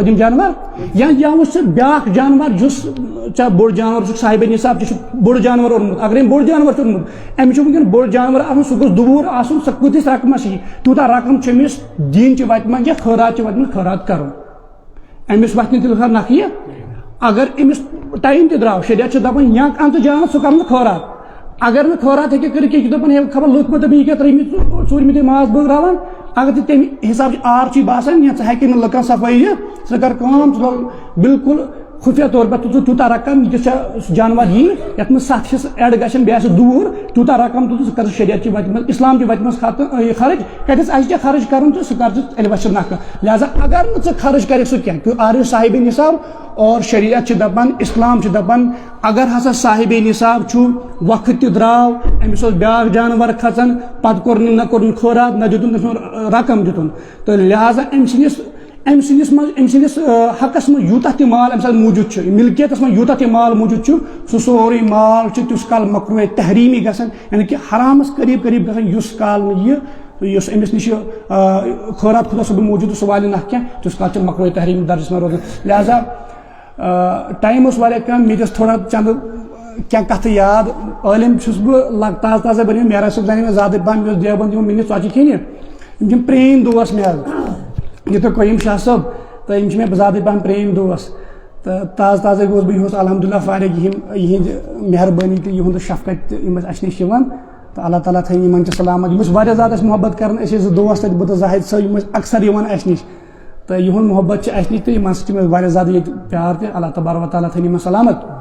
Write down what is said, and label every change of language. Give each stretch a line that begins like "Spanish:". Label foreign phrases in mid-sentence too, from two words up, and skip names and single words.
Kashmiri: پٔتِم جانور یا وٕچھ ژٕ بیٛاکھ جانور یُس ژےٚ بوٚڑ جانور چھُکھ صاحبِ نصاب ژےٚ چھُکھ بوٚڑ جانور اوٚنمُت اگر أمۍ بوٚڑ جانور چھُ اوٚنمُت أمِس چھُ وٕنکیٚن بوٚڑ جانور آسُن سُہ گوٚژھ دوٗر آسُن سُہ کۭتِس رقمس یی تیوٗتاہ رقم چھُ أمِس دیٖنچہِ وتہِ منٛز یا خٲراتچہِ وتہِ منٛز خٲرات کرُن أمِس وتھِ نہٕ تیٖژاہ نکھٕ اگر أمِس ٹایم تہِ درٛاو شریعت چھُ دپان یا اَن ژٕ جانور سُہ کر نہٕ خٲرات اگر نہٕ خٲرات ہیٚکہِ کٔرِتھ کینٛہہ یہِ چھُ دپان ہے خبر لُکھ مہ دپن یہِ کیٛاہ ترٛٲیمٕتۍ ژوٗرمہِ ماز بٲگراوان اگر ژےٚ تمہِ حسابٕچ آر چھُے باسان یا ژٕ ہٮ۪ککھ نہٕ لُکن صفٲیی دِتھ ژٕ کر کٲم ژٕ لاگ بالکل خُفیہ طور پر تُل ژٕ تیوٗتاہ رقم ییٖتِس ژےٚ جانور یی یتھ منٛز 7 حصہٕ ایڈ گژھن بیٚیہِ آسہِ دوٗر تیوٗتاہ رقم تُل ژٕ کر ژٕ شریعتچہِ وتہِ منٛز اسلامچہِ وتہِ منٛز خرٕچ کتٮ۪س آسہِ ژےٚ خرٕچ کرُن تہٕ سُہ کر ژٕ تیٚلہِ وسہِ نکھٕ لہذا اگر نہٕ ژٕ خرٕچ کرکھ سُہ کینٛہہ کیوں آر صاحبِ نصاب اور شریعت چھِ دپان اسلام چھُ دپان اگر ہسا صاحبِ نصاب چھُ وقت تہِ درٛاو أمِس اوس بیٛاکھ جانور کھژان پتہٕ کوٚرُن نہ کوٚرُن خٲرات نہ دِتُن تٔمۍ سُنٛد رقم دِتُن تہٕ لہذا أمۍ سٕنٛدِس حقس منٛز یوٗتاہ تہِ مال أمۍ ساتہٕ موٗجوٗد چھُ مِلکیتس منٛز یوٗتاہ تہِ مال موٗجوٗد چھُ سُہ سورُے مال چھُ تیُس کال مکروٗہ تحریٖمی گژھان یعنی کہِ حرامس قریٖب گژھان یُس کال نہٕ یہِ یُس أمِس نِش خٲرات خۄدا صٲبُن موٗجوٗد سُہ والہِ نکھ کینٛہہ تیُس کال چھُ مکروٗہ تحریٖمی درجس منٛز روزان لہذا ٹایم اوس واریاہ کم مےٚ دِژ تھوڑا چندٕ کیا کت یاد عالم چھس بہ تازہ تازہ بنی میرا صاحب زانہ زیادہ پہن یس دیوبند یِم میٲنِس ژۄچہِ کھینہِ یِم چھِ پرٛٲنۍ دوس مےٚ حظ یہِ تہٕ قیوم شاہ صٲب تہٕ یِم چھِ مےٚ زیادٕ پہن پرٛٲنۍ دوس تہٕ تازٕ تازٕ گوس بہٕ یِہُس الحمدُاللہ فارغ یِہِنٛدِ مہربٲنی تہٕ یِہُنٛد شفقت تہِ یِم اَسہِ نِش یِوان تہٕ اللہ تعالیٰ تھٲیِن یِمن تہِ سلامت یِم ٲسۍ واریاہ زیادٕ اَسہِ محبت کران أسۍ ٲسۍ زٕ دوس تَتہِ بہٕ تہٕ زاہد صٲب یِم ٲسۍ اکثر یِوان اَسہِ نِش تہٕ یِہُنٛد محبت چھِ اَسہِ نِش تہٕ یِمن سۭتۍ چھِ مےٚ واریاہ زیادٕ ییٚتہِ پیار تہِ
Arabic: اللہ تبارک و تعالیٰ
Kashmiri: تھٲیِن یِمن سلامت